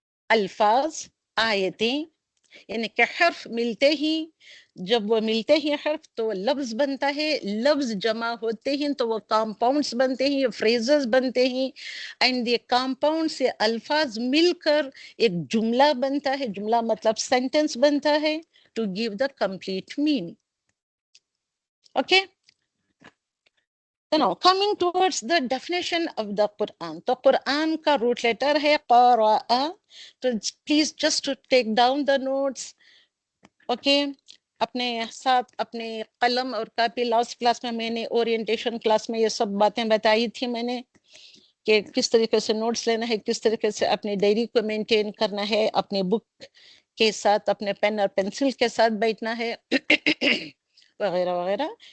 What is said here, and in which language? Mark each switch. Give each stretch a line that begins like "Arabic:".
Hindi: अल्फाज, आयतें, यानी कि हर्फ मिलते ही, जब वो मिलते हैं हर्फ तो लफ्ज बनता है. लफ्ज जमा होते हैं तो वो कंपाउंड्स बनते हैं, फ्रेजेस बनते हैं. एंड ये कंपाउंड से अल्फाज मिलकर एक जुमला बनता है. जुमला मतलब सेंटेंस बनता है,
English: To give the complete meaning. Okay. Now coming towards the definition of the Quran.
Hindi: तो कुरान का रूट लेटर है क़राअ. तो
English: Please just to take down the notes.
Hindi: Okay. अपने साथ अपने कलम और कापी. लास्ट क्लास में मैंने ओरिएंटेशन क्लास में ये सब बातें बताई थी मैंने, कि किस तरीके से नोट्स लेना है, किस तरीके से अपनी डायरी को मेंटेन करना है, अपने बुक के साथ, अपने पेन और पेंसिल के साथ बैठना है वगैरह वगैरह.